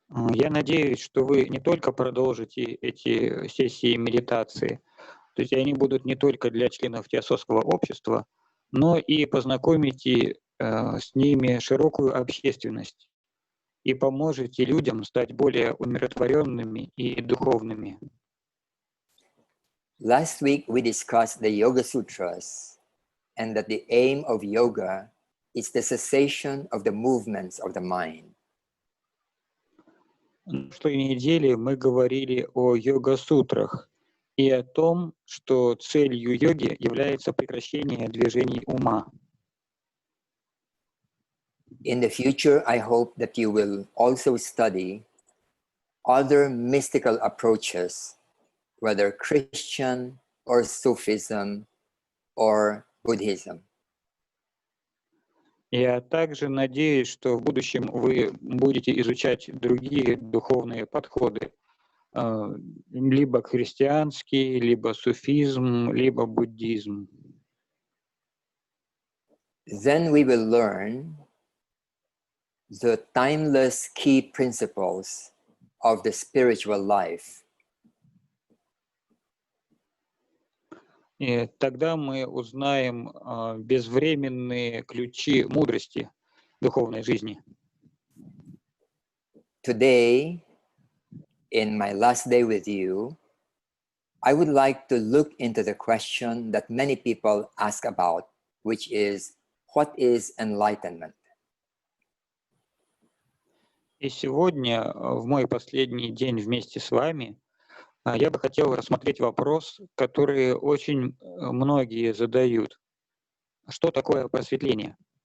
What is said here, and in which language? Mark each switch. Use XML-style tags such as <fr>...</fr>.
<ru>Я надеюсь, что вы не только продолжите эти сессии медитации, то есть они будут не только для членов теософского общества, но и познакомите с ними широкую общественность и поможете людям стать более умиротворенными и духовными.</ru> <en>Last week we discussed the Yoga Sutras and that the aim of yoga is the cessation of the movements of the mind.</en> <ru>На прошлой неделе мы говорили о йога-сутрах и о том, что целью йоги является прекращение движений ума.</ru> <en>In the future, I hope that you will also study other mystical approaches, whether Christian or Sufism or Buddhism.</en> <ru>Я также надеюсь, что в будущем вы будете изучать другие духовные подходы, либо христианский, либо суфизм, либо буддизм.</ru> <en>Then we will learn the timeless key principles of the spiritual life.</en> <ru>И тогда мы узнаем безвременные ключи мудрости духовной жизни.</ru> <en>Today, in my last day with you, I would like to look into the question that many people ask about, which is, what is enlightenment?</en> <ru>И сегодня, в мой последний день вместе с вами, я бы хотел рассмотреть вопрос, который очень многие задают. Что такое просветление?</ru>